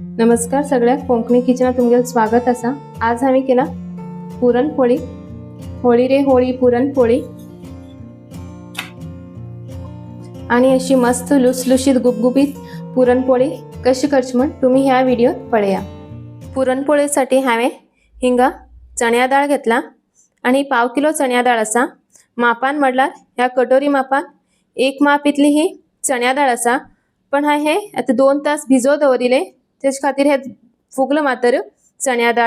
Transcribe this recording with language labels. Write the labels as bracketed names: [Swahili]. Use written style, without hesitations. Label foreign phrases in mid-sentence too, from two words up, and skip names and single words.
[Konkani] नमस्कार सगळ्या कोंकणी किचनात तुमगेलं स्वागत असा। आज आम्ही केला पुरणपोळी। होळी रे होळी पुरणपोळी आणि अशी मस्त लुसलुशीत गुबगुबीत पुरणपोळी कशी करची म्हण तुम्ही ह्या व्हिडिओत पळया। पुरणपोळीसाठी हांवें हिंगा चण्या डाळ घेतला आणि पाव किलो चण्या डाळ असा। मापान म्हणल्यार ह्या कटोरी मापान एक माप इतली ही चण्या डाळ असा, पण हे आता 2 तास भिजो दवरिले तेज खातीर हे फुगलं मातर चण्या डाळ।